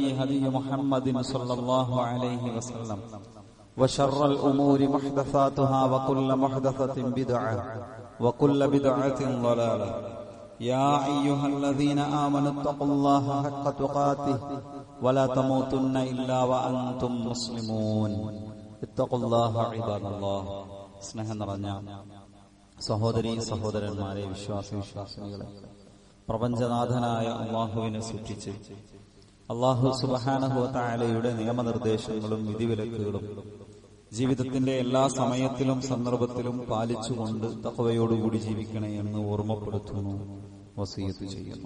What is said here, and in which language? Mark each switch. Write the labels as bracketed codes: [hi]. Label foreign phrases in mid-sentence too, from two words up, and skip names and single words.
[ar] هدي محمد صلى الله عليه وسلم وشر الأمور محدثاتها وكل محدثة بدعة وكل بدعة ضلالة يا أيها الذين آمنوا اتقوا الله حق تقاته ولا تموتن إلا وأنتم مسلمون اتقوا الله عباد الله [ml] സ്നേഹം നിറഞ്ഞ സഹോദരീ സഹോദരന്മാരെ, വിശ്വാസിനികളെ, പ്രപഞ്ചനാഥനായ അള്ളാഹുവിനെ സൂക്ഷിച്ച് അള്ളാഹു [ar] سبحانه وتعالى [ml] നിയമനിർദ്ദേശങ്ങളും വിധിവിലക്കുകളും ജീവിതത്തിന്റെ എല്ലാ സമയത്തിലും സന്ദർഭത്തിലും പാലിച്ചുകൊണ്ട് തഖ്വയോടുകൂടി ജീവിക്കണേ എന്ന് ഓർമ്മപ്പെടുത്തുന്നു, വസിയത്ത് ചെയ്യുന്നു.